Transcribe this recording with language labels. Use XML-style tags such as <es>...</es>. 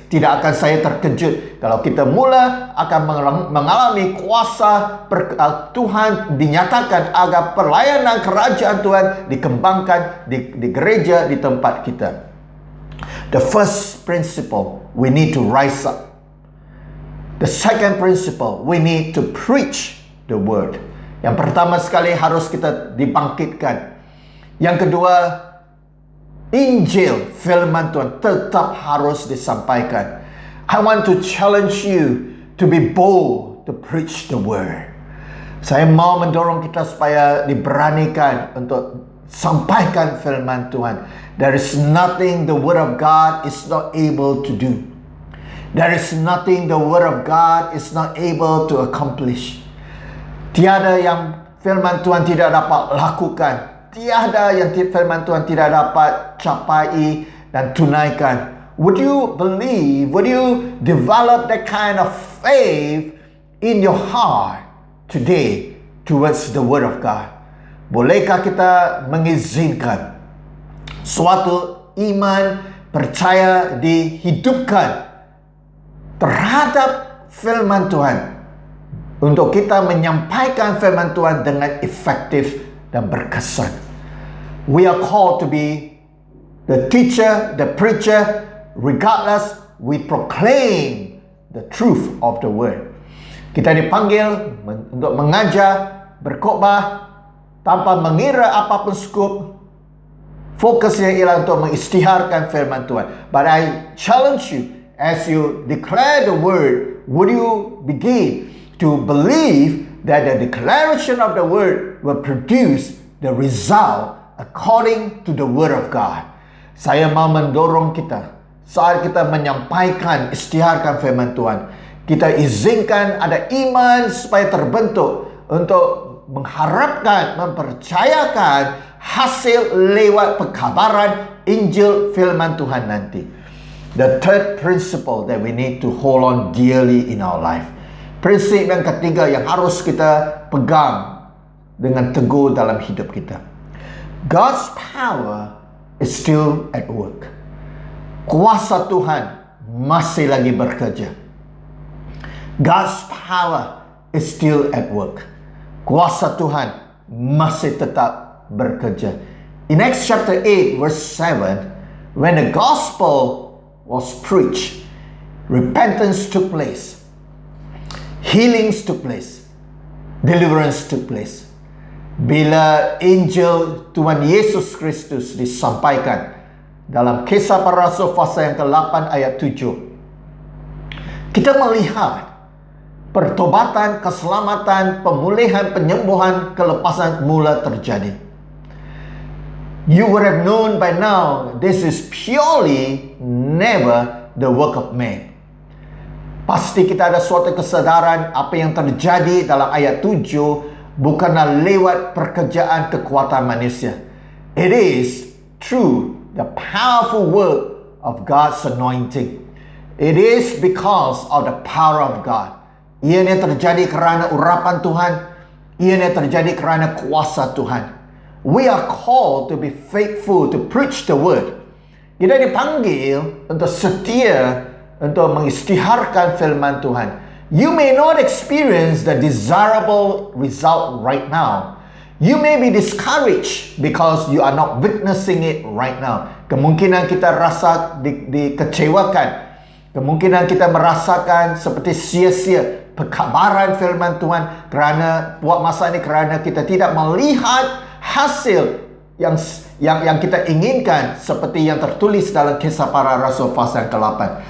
<ms>Tidak akan saya terkejut kalau kita mula akan mengalami kuasa Tuhan dinyatakan agar pelayanan kerajaan Tuhan dikembangkan di gereja, di tempat kita.</ms> <en>The first principle, we need to rise up. The second principle, we need to preach the word.</en> <ms>Yang pertama sekali harus kita dibangkitkan. Yang kedua, Injil, firman Tuhan tetap harus disampaikan.</ms> <en>I want to challenge you to be bold to preach the word.</en> <ms>Saya mau mendorong kita supaya diberanikan untuk sampaikan firman Tuhan.</ms> <en>There is nothing the word of God is not able to do. There is nothing the word of God is not able to accomplish.</en> <ms>Tiada yang firman Tuhan tidak dapat lakukan. Tiada yang firman Tuhan tidak dapat capai dan tunaikan.</ms> <en>Would you believe, would you develop that kind of faith in your heart today towards the word of God?</en> <ms>Bolehkah kita mengizinkan suatu iman percaya dihidupkan terhadap firman Tuhan, untuk kita menyampaikan firman Tuhan dengan efektif dan berkesan.</ms> <en>We are called to be the teacher, the preacher, regardless we proclaim the truth of the word.</en> <ms>Kita dipanggil untuk mengajar, berkhotbah tanpa mengira apapun skop. Fokusnya ialah untuk mengisytiharkan firman Tuhan.</ms> <en>But I challenge you, as you declare the word, would you begin to believe that the declaration of the word will produce the result according to the word of God.</en> <ms>Saya mau mendorong kita saat kita menyampaikan, isytiharkan firman Tuhan, kita izinkan ada iman supaya terbentuk untuk mengharapkan, mempercayakan hasil lewat pekabaran Injil firman Tuhan nanti.</ms> <en>The third principle that we need to hold on dearly in our life.</en> <ms>Prinsip yang ketiga yang harus kita pegang dengan teguh dalam hidup kita.</ms> <en>God's power is still at work.</en> <ms>Kuasa Tuhan masih lagi bekerja.</ms> <en>God's power is still at work.</en> <ms>Kuasa Tuhan masih tetap bekerja.</ms> <en>In Acts chapter 8 verse 7, when the gospel was preached, repentance took place, healings took place, deliverance took place.</en> <ms>Bila Injil Tuhan Yesus Kristus disampaikan dalam Kisah Para Rasul pasal yang ke-8 ayat 7, kita melihat pertobatan, keselamatan, pemulihan, penyembuhan, kelepasan mula terjadi.</ms> <en>You would have known by now, this is purely never the work of man.</en> <ms>Pasti kita ada suatu kesadaran apa yang terjadi dalam ayat 7 bukanlah lewat pekerjaan kekuatan manusia.</ms> <en>It is through the powerful work of God's anointing. It is because of the power of God.</en> <ms>Ianya terjadi kerana urapan Tuhan. Ianya terjadi kerana kuasa Tuhan.</ms> <en>We are called to be faithful to preach the word.</en> <ms>Kita dipanggil untuk setia untuk mengisytiharkan firman Tuhan.</ms> <en>You may not experience the desirable result right now. You may be discouraged because you are not witnessing it right now.</en> <ms>Kemungkinan kita rasa dikecewakan. Kemungkinan kita merasakan seperti sia-sia pekabaran firman Tuhan kerana buat masa ini, kerana kita tidak melihat hasil yang kita inginkan seperti yang tertulis dalam Kisah Para Rasul pasal yang ke-8.</ms>